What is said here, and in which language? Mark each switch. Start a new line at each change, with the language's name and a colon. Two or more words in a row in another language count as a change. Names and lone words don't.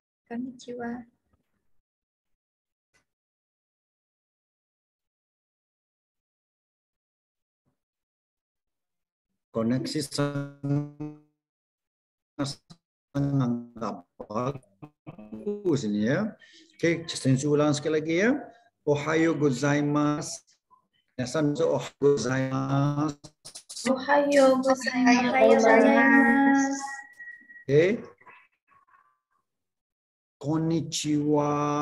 Indonesian: Konnichiwa. Koneksi sangat bagus ini ya. Oke, sensei ulang sekali lagi ya.
Japanese: おはようございます。皆さんおはようございます. おはようございます.
Indonesian: Oke. Konnichiwa.